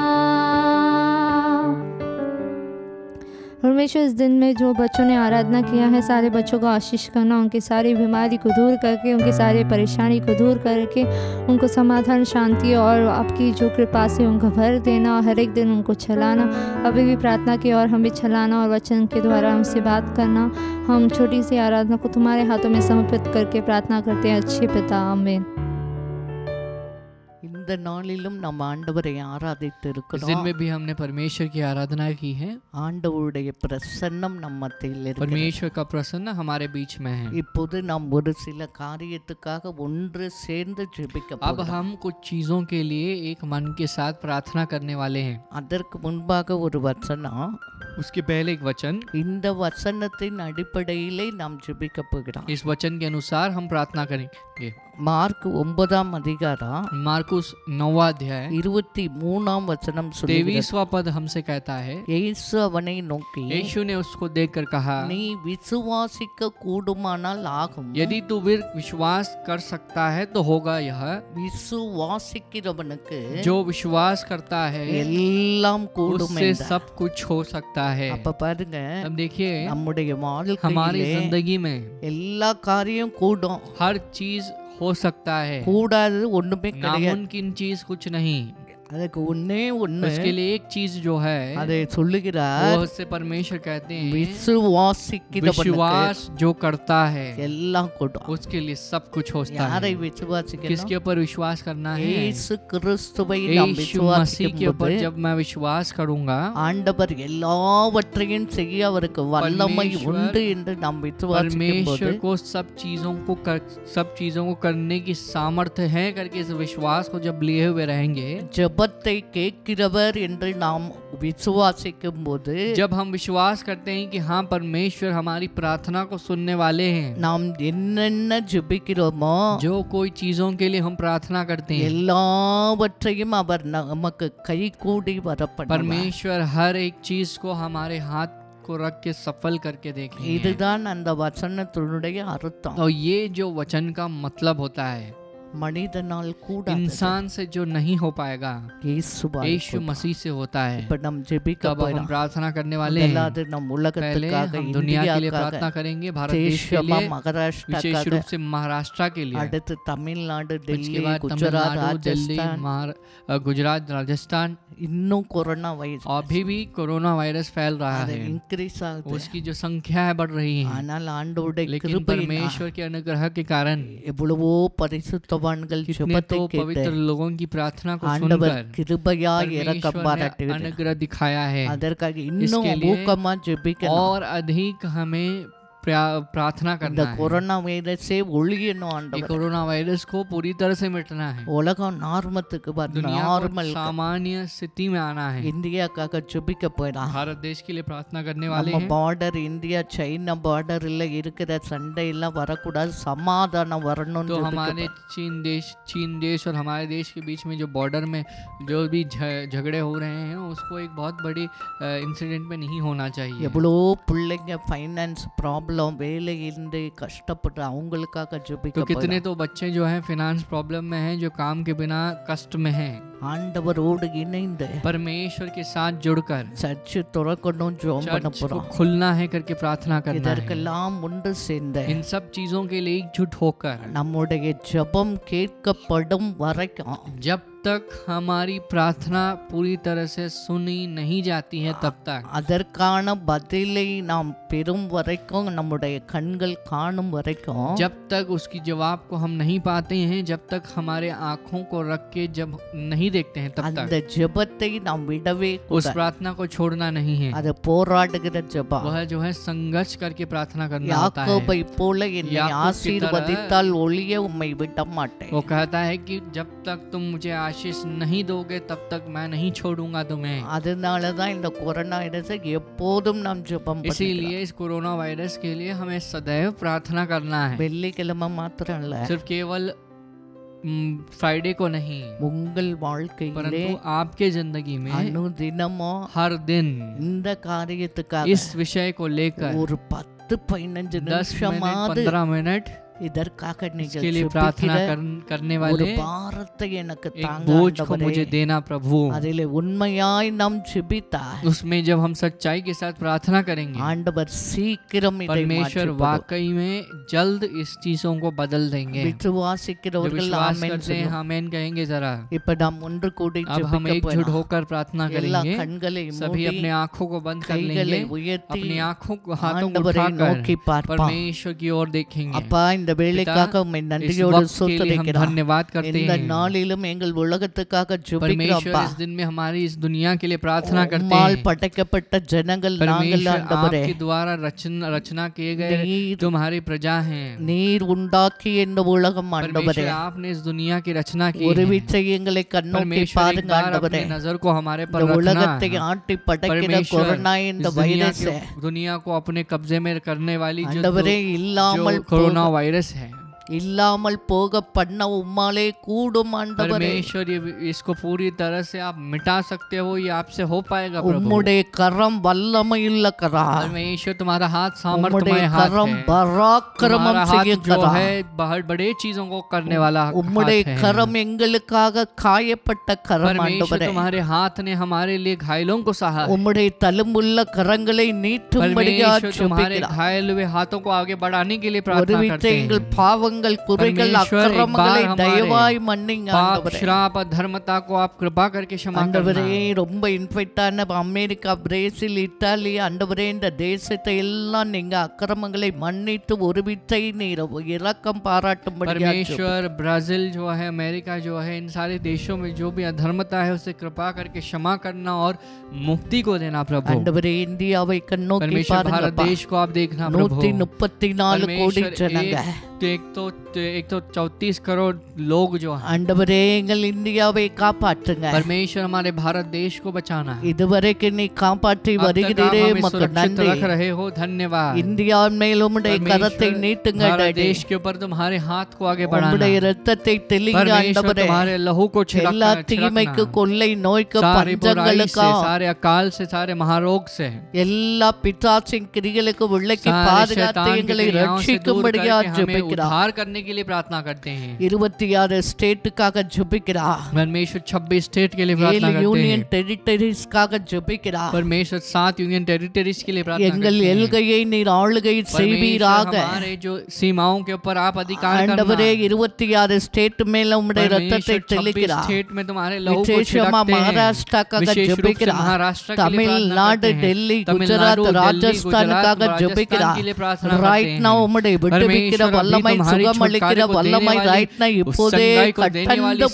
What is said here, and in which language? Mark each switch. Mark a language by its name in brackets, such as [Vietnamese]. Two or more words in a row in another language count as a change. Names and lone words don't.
[Hindi] परमेश्वर, इस दिन में जो बच्चों ने आराधना किया है, सारे बच्चों को आशीष करना, उनकी सारी बीमारी को दूर करके, उनकी सारी परेशानी को दूर करके, उनको समाधान, शांति और आपकी जो कृपा से उनको भर देना और हर एक दिन उनको चलाना। अभी भी प्रार्थना की और हम भी चलाना और वचन के द्वारा हमसे बात करना। हम छोटी सी आराधना को तुम्हारे हाथों में समर्पित करके प्रार्थना करते हैं, अच्छे पिता, आमीन। [Tamil] இந்த நாளிலும் நாம் ஆண்டவரை ஆராதித்து [Hindi] इस दिन [Tamil] இருக்கிறோம். [Hindi] में भी हमने परमेश्वर की आराधना की है। [Tamil] ஆண்டவருடைய பிரசன்னம் நம்ம மத்தியில் இருக்கிறது. [Hindi] परमेश्वर का प्रसन्न हमारे बीच में है। [Tamil] இப்போது நாம் ஒரு சில காரியத்துக்காக ஒன்று சேர்ந்து ஜெபிக்க [Hindi] अब [Tamil] போகிறோம். [Hindi] हम कुछ चीजों के लिए एक मन के साथ प्रार्थना करने वाले हैं। [Tamil] அதற்கு முன்பாக ஒரு வசனம், [Hindi] उसके पहले एक वचन, [Tamil] இந்த வசனத்தின் அடிப்படையிலே நாம் ஜெபிக்க போகிறோம். [Hindi] इस वचन के अनुसार हम प्रार्थना करेंगे। [Tamil] மார்க் 9ஆம் அதிகாரம் [Hindi] मार्कुस 9वां अध्याय [Tamil] 23ஆம் வசனம் சொல்லுகிறது. [Hindi] 23वां पद हमसे कहता है, [Tamil] இயேசு அவனை நோக்கி, [Hindi] यीशु ने उसको देखकर कहा, [Tamil] நீ விசுவாசிக்க கூடுமானால் ஆகும். [Hindi] यदि तू विश्वास कर सकता है तो होगा यह। [Tamil] விசுவாசிக்கிறவனுக்கு [Hindi] जो विश्वास करता है [Tamil] எல்லாம் கூடும் [Hindi] उससे [Tamil] என்றார். [Hindi] सब कुछ हो सकता है। [Tamil] அப்ப பாருங்க, [Hindi] अब देखिए, [Tamil] நம்முடைய [Hindi] हमारी [Tamil] வாழ்க்கையிலே [Hindi] जिंदगी में [Tamil] எல்லா காரியம் கூடும், [Hindi] हर चीज हो सकता है। [Tamil] கூடாது ஒண்ணுமே கிடையாது. [Hindi] नामुमकिन चीज कुछ नहीं। [Tamil] அதுக்கு ஒண்ணே ஒண்ணு, [Hindi] उसके लिए एक चीज जो है [Tamil] அதை சொல்லுகிறார், [Hindi] वो उससे परमेश्वर कहते हैं, [Tamil] விசுவாசிக்கிறவனுக்கு [Hindi] विश्वास जो करता है [Tamil] எல்லாம் கூடும். [Hindi] उसके लिए सब कुछ होता [Tamil] யாரை [Hindi] है। [Tamil] விசுவாசிக்கணும்? [Hindi] किसके ऊपर विश्वास करना है? [Tamil] இயேசு கிறிஸ்துவை நாம் [Hindi] यीशु मसीह के [Tamil] விசுவாசிக்கும் [Hindi] ऊपर [Tamil] போது [Hindi] जब मैं विश्वास करूंगा, [Tamil] ஆண்டவர் எல்லாவற்றையும் செய்ய அவருக்கு வல்லமை [Hindi] परमेश्वर- [Tamil] உண்டு என்று நாம் விசுவாசிக்கும் போது [Hindi] परमेश्वर को सब चीजों को करने की सामर्थ्य है करके इस विश्वास को जब लिए हुए रहेंगे, [Tamil] ஜெப ஜெபத்தை கேட்கிறவர் என்று நாம் விசுவாசிக்கும் போது, [Hindi] जब हम विश्वास करते हैं कि हाँ परमेश्वर हमारी प्रार्थना को सुनने वाले हैं, [Tamil] நாம் என்னென்ன ஜெபிக்கிறோமோ [Hindi] जो कोई चीजों के लिए हम प्रार्थना करते हैं, [Tamil] எல்லாவற்றையும் அவர் நமக்கு கைகூடி வரப்படும். [Hindi] परमेश्वर हर एक चीज को हमारे हाथ को रख के सफल करके देखेंगे। [Tamil] இதுதான் அந்த வசனத்தினுடைய அர்த்தம். [Hindi] और ये जो वचन का मतलब होता है, [Tamil] மனிதனால் கூட [Hindi] इंसान से जो नहीं हो पाएगा यीशु मसीह से होता है। [Tamil] இப்ப நாம் ஜெபிக்க [Hindi] तब हम [Tamil] போறோம். [Hindi] प्रार्थना करने वाले हैं। [Tamil] முதலாவது நம் [Hindi] पहले [Tamil] உலகத்துக்காக, [Hindi] हम दुनिया के लिए प्रार्थना [Tamil] இந்தியாக்காக, [Hindi] करेंगे, भारत देश के [Tamil] தேசமா [Hindi] लिए, विशेष [Tamil] மகாராஷ்டிராக்காக, [Hindi] रूप से महाराष्ट्र के लिए, [Tamil] அடுத்து தமிழ்நாடு, [Hindi] उसके [Tamil] டெல்லி, [Hindi] बाद [Tamil] குஜராத், [Hindi] तमिलनाडु, दिल्ली, [Tamil] ராஜஸ்தான், [Hindi] गुजरात, राजस्थान। [Tamil] இன்னும் கொரோனா வைரஸ் [Hindi] अभी भी कोरोना वायरस फैल रहा [Tamil] அது [Hindi] है, [Tamil] இன்க்ரீஸ் ஆகுது. [Hindi] उसकी जो संख्या है बढ़ रही है, [Tamil] ஆனால் ஆண்டவருடைய [Hindi] लेकिन [Tamil] கிருபையினால் [Hindi] परमेश्वर के अनुग्रह के कारण [Tamil] எவ்வளவோ பரிசுத்தவான்கள் [Hindi] कितने [Tamil] ஜெபத்தை [Hindi] तो [Tamil] கேட்டு [Hindi] पवित्र लोगों की प्रार्थना को [Tamil] ஆண்டவர் [Hindi] सुनकर [Tamil] கிருபையாய் இரக்கம் [Hindi] परमेश्वर ने [Tamil] பாராட்டுகிறார். [Hindi] अनुग्रह दिखाया है। [Tamil] அதற்காக இன்னும் [Hindi] इसके लिए [Tamil] ஊக்கமா ஜெபிக்கணும். [Hindi] और अधिक हमें प्रार्थना [Tamil] இந்த [Hindi] करना है। [Tamil] கொரோனா வைரஸே ஒழியணும் [Hindi] ये [Tamil] ஆண்டவர். [Hindi] कोरोना वायरस को पूरी तरह से मिटना है, [Tamil] உலகம் நார்மத்துக்கு [Hindi] दुनिया को [Tamil] நார்மல் [Hindi] सामान्य स्थिति में आना है। [Tamil] இந்தியாக்காக ஜெபிக்க போயிடலாம். [Hindi] भारत देश के लिए प्रार्थना करने वाले [Tamil] நம்ம [Hindi] हैं। [Tamil] பார்டர் இந்தியா சைனா பார்டர்ல இருக்கிற சண்டை எல்லாம் வரக்கூடாது, சமாதானம் வரணும்னு [Hindi] तो [Tamil] ஜெபிக்க [Hindi] हमारे [Tamil] போறோம். [Hindi] चीन देश और हमारे देश के बीच में जो बॉर्डर में जो भी झगड़े हो रहे हैं उसको एक बहुत बड़ी इंसिडेंट में नहीं होना चाहिए। [Tamil] எவ்வளோ பிள்ளைங்க [English] finance problem, [Tamil] வேலை இருந்து கஷ்டப்பட்டு அவங்களுக்காக ஜெபிக்க [Hindi] तो कितने [Tamil] போறோம். [Hindi] तो बच्चे जो हैं [English] finance problem [Hindi] में हैं, जो काम के बिना कष्ट में हैं, [Tamil] ஆண்டவரோடு இணைந்து [Hindi] परमेश्वर के साथ जुड़कर [Tamil] சர்ச் திறக்கணும், ஜெபம் பண்ண [Hindi] चर्च को [Tamil] போறோம். [Hindi] खुलना है करके प्रार्थना करना है। [Tamil] இதற்கெல்லாம் ஒன்று சேர்ந்து [Hindi] इन सब चीजों के लिए एकजुट होकर [Tamil] நம்முடைய ஜெபம் கேட்கப்படும் வரைக்கும், [Hindi] जब तक हमारी प्रार्थना पूरी तरह से सुनी नहीं जाती है तब तक, [Tamil] அதற்கான பதிலை நாம் பெறும் வரைக்கும், நம்முடைய கண்கள் காணும் வரைக்கும், [Hindi] जब तक उसकी जवाब को हम नहीं पाते हैं, जब तक हमारे आंखों को रख के जब नहीं देखते हैं तब [Tamil] அந்த [Hindi] तक [Tamil] ஜெபத்தை நாம் விடவே [Hindi] उस [Tamil] கூடாது. [Hindi] प्रार्थना को छोड़ना नहीं है। [Tamil] அது போராடுகிற ஜெபம். [Hindi] वह जो है संघर्ष करके प्रार्थना करना होता है। [Tamil] யாக்கோபை போல என்னை [Hindi] याकूब की [Tamil] ஆசீர்வதித்தால் ஒழிய உம்மை விட மாட்டேன். [Hindi] वो कहता है कि जब तक तुम मुझे आशीष नहीं दोगे तब तक मैं नहीं छोड़ूंगा तुम्हें। [Tamil] அதனால தான் இந்த கொரோனா வைரஸை எப்போதும் நாம் ஜெபம் பண்ணிக்கலாம். [Hindi] इसीलिए इस कोरोना वायरस के लिए हमें सदैव प्रार्थना करना है, [Tamil] வெள்ளிக்கிழமை மாத்திரம் இல்ல, [Hindi] सिर्फ केवल फ्राइडे को नहीं, [Tamil] உங்கள் வாழ்க்கையிலே [Hindi] परंतु आपके जिंदगी में [Tamil] அனுதினமும் [Hindi] हर दिन [Tamil] இந்த காரியத்துக்காக [Hindi] इस विषय को लेकर [Tamil] ஒரு 10-15 [Hindi] 10 मिनट [Tamil] நிமிஷமாவது [Hindi] 15 मिनट [Tamil] இதற்காக நீங்கள் [Hindi] इसके लिए प्रार्थना [Tamil] ஜெபிக்கிற [Hindi] करने [Tamil] ஒரு [Hindi] वाले [Tamil] பாரத்தை எனக்கு [Hindi] एक [Tamil] தாங்க [Hindi] बोझ को [Tamil] ஆண்டவரே. [Hindi] मुझे देना प्रभु। [Tamil] அதிலே உண்மையாய் நாம் ஜெபித்தா [Hindi] उसमें जब हम सच्चाई के साथ प्रार्थना करेंगे, [Tamil] ஆண்டவர் சீக்கிரம் இதை [Hindi] परमेश्वर [Tamil] மாற்றி [Hindi] वाकई में जल्द इस चीजों को बदल देंगे। जो [Tamil] விசுவாசிக்கிறவர்கள் [Hindi] विश्वास [Tamil] ஆமென் [Hindi] करते हैं [Tamil] சொல்லுவோம். [Hindi] आमेन कहेंगे जरा। [Tamil] இப்ப நாம் ஒன்று கூடி [Hindi] अब हम [Tamil] ஜெபிக்க [Hindi] एकजुट [Tamil] போறோம். [Hindi] होकर प्रार्थना [Tamil] எல்லா [Hindi] करेंगे, [Tamil] கண்களை [Hindi] सभी [Tamil] மூடி [Hindi] अपने आंखों को बंद कर [Tamil] கைகளை [Hindi] लेंगे, [Tamil] உயர்த்தி [Hindi] अपनी आंखों को हाथों को [Tamil] ஆண்டவரை [Hindi] उठाकर [Tamil] நோக்கி பார்ப்போம். [Hindi] परमेश्वर की ओर देखेंगे। [Tamil] அப்பா, இந்த வேளைக்காக உம்மை [Hindi] इस [Tamil] நன்றியோடு [Hindi] वक्त के लिए हम [Tamil] ஸ்தோத்திரிக்கிறோம். [Hindi] धन्यवाद करते [Tamil] இந்த [Hindi] हैं। [Tamil] நாளிலும் எங்கள் உலகத்துக்காக ஜெபிக்கிறோம். [Hindi] परमेश्वर [Tamil] அப்பா, [Hindi] इस दिन में हमारी इस दुनिया के लिए प्रार्थना करते [Tamil] உம்மால் [Hindi] हैं। [Tamil] படைக்கப்பட்ட ஜனங்கள் நாங்கள் [Hindi] परमेश्वर [Tamil] ஆண்டவரே, [Hindi] आपके द्वारा रचना किए गए [Tamil] நீர் [Hindi] तुम्हारी प्रजा हैं। [Tamil] நீர் உண்டாக்கி இந்த உலகம் ஆண்டவரே, [Hindi] परमेश्वर आपने इस दुनिया की रचना की [Tamil] ஒரு [Hindi] है। [Tamil] விச்சை எங்களை கண்ணோக்கி [Hindi] परमेश्वर एक [Tamil] பாருங்க [Hindi] बार [Tamil] ஆண்டவரே. [Hindi] अपनी नजर को हमारे पर [Tamil] இந்த [Hindi] रखना [Tamil] உலகத்தை [Hindi] है। [Tamil] ஆட்டி படைக்கிற [Hindi] परमेश्वर [Tamil] கொரோனா இந்த [Hindi] इस [Tamil] வைரஸ் [Hindi] दुनिया को अपने कब्जे में करने वाली [Tamil] ஆண்டவரே இல்லாமல் [Hindi] जो कोरोना वायरस है, [Tamil] இல்லாமல் போக பண்ண உம்மாலே கூடும் ஆண்டவரே. [Hindi] परमेश्वर इसको पूरी तरह से आप मिटा सकते हो, ये आपसे हो पाएगा प्रभु। [Tamil] உம்முடைய கரம் வல்லமையுள்ள கரம், [Hindi] परमेश्वर तुम्हारा हाथ [Tamil] உம்முடைய [Hindi] सामर्थ्यमय हाथ [Tamil] கரம் [Hindi] है। [Tamil] பராக்கிரமம் [Hindi] तुम्हारा हाथ [Tamil] செய்யும் [Hindi] जो [Tamil] கரம். [Hindi] है बहुत बड़े चीजों को करने वाला [Tamil] உம்முடைய [Hindi] हाथ है। [Tamil] கரம் எங்களுக்காக காயப்பட்ட கரம் [Hindi] परमेश्वर [Tamil] ஆண்டவரே. [Hindi] तुम्हारे हाथ ने हमारे लिए घायलों को सहा है। [Tamil] உம்முடைய தழும்புள்ள கரங்களை நீட்டும்படியா [Hindi] परमेश्वर तुम्हारे [Tamil] ஜெபிக்கிறோம். [Hindi] घायल हुए हाथों को आगे बढ़ाने के लिए [Tamil] ஒரு [Hindi] प्रार्थना [Tamil] விச்சை [Hindi] करते हैं। [Tamil] எங்கள் பாவங்கள் குறைகள் [Hindi] परमेश्वर एक [Tamil] அக்கிரமங்களை [Hindi] बार हमारे [Tamil] தயவாய் மன்னிங்க [Hindi] पाप [Tamil] ஆண்டவரே. [Hindi] श्राप अधर्मता को आप कृपा करके क्षमा करना। [Tamil] ஆண்டவரே, ரொம்ப இன்ஃபெக்ட் ஆன அமெரிக்கா, பிரேசில், இத்தாலி ஆண்டவரே, இந்த தேசத்தை எல்லாம் நீங்க அக்கிரமங்களை மன்னித்து ஒரு விச்சை நீர் இரக்கம் பாராட்டும்படியா [Hindi] परमेश्वर ब्राजील जो है, अमेरिका जो है, इन सारे देशों में जो भी अधर्मता है उसे कृपा करके क्षमा करना और मुक्ति को देना प्रभु। [Tamil] ஆண்டவரே, இந்தியாவை கண்ணோக்கி [Hindi] परमेश्वर भारत [Tamil] பாருங்கப்பா. [Hindi] देश को आप देखना प्रभु। [Tamil] 134 கோடி [Hindi] परमेश्वर [Tamil] ஜனங்க [Hindi] एक तो 134 करोड़ लोग जो हैं। [Tamil] ஆண்டவரே எங்கள் இந்தியாவை காப்பாற்றுங்க. [Hindi] परमेश्वर हमारे भारत देश को बचाना है। [Tamil] இதுவரைக்கு நீ காப்பாற்றி [Hindi] अब तक आप [Tamil] வருகிறீரே [Hindi] हमें [Tamil] உமக்கு [Hindi] सुरक्षित [Tamil] நன்றி. [Hindi] रख रहे हो, धन्यवाद। [Tamil] இந்தியாவின் மேல் உம்முடைய கரத்தை [Hindi] परमेश्वर, [Tamil] நீட்டுங்க [Hindi] भारत [Tamil] டாடி. [Hindi] देश के ऊपर तुम्हारे हाथ को आगे बढ़ाना [Tamil] உம்முடைய [Hindi] है। [Tamil] இரத்தத்தை தெளிங்க [Hindi] परमेश्वर [Tamil] ஆண்டவரே. [Hindi] तुम्हारे लहू को [Tamil] எல்லா தீமைக்கு கொள்ளை நோய்க்கு பஞ்சங்களுக்கா [Hindi] सारे अकाल से, सारे महारोग से, [Tamil] எல்லா பிசாசின் கிரிகளுக்கு விலக்கி [Hindi] सारे [Tamil] பாதுகாத்து [Hindi] शैतान की [Tamil] எங்களை [Hindi] क्रियाओं से दूर [Tamil] ரட்சிக்கும்படியா [Hindi] करके हमें [Tamil] ஜெபிக்கிறா. [Hindi] उद्धार करने के लिए प्रार्थना करते हैं। [Tamil] 26 ஸ்டேட்டுக்காக ஜெபிக்கிறா. [Hindi] परमेश्वर 26 स्टेट के लिए प्रार्थना [Tamil] 7 [Hindi] करते [Tamil] யூனியன் [Hindi] हैं। [Tamil] டெரிட்டரிஸ்க்காக ஜெபிக்கிறா. [Hindi] परमेश्वर 7 [English] union territories [Hindi] के लिए प्रार्थना [Tamil] எங்கள் [Hindi] करते हैं। [Tamil] எல்கையை நீர் ஆளுகை [Hindi] परमेश्वर [Tamil] செய்வீராக. [Hindi] हमारे जो सीमाओं के ऊपर आप अधिकार करना। [Tamil] ஆண்டவரே 26 ஸ்டேட் மேல உம்முடைய இரத்தத்தை [Hindi] परमेश्वर 26 [Tamil] தெளிக்கிறா. [Hindi] स्टेट में तुम्हारे लहू को [Tamil] விசேஷமா [Hindi] छिड़कते हैं। [Tamil] மகாராஷ்டிராக்காக [Hindi] विशेष रूप से [Tamil] ஜெபிக்கிறா. [Hindi] महाराष्ट्र के लिए प्रार्थना [Tamil] தமிழ்நாடு, [Hindi] करते हैं। [Tamil] டெல்லி, [Hindi] तमिलनाडु, [Tamil] குஜராத், [Hindi] दिल्ली, [Tamil] ராஜஸ்தானுக்காக [Hindi] गुजरात, [Tamil] ஜெபிக்கிறா. [Hindi] राजस्थान के लिए प्रार्थना करते [Tamil] ரைட் [Hindi] हैं। [Tamil] நவ உம்முடைய விடுவிக்கிற [Hindi] परमेश्वर [Tamil] வல்லமை, [Hindi] अभी तुम्हारी [Tamil] சுகமளிக்கிற [Hindi] छुटकारे को [Tamil] வல்லமை [Hindi] देने वाली [English] right now [Hindi] उस [Tamil] இப்போதே [Hindi] संगाई को देने वाली [Tamil] கட்டந்து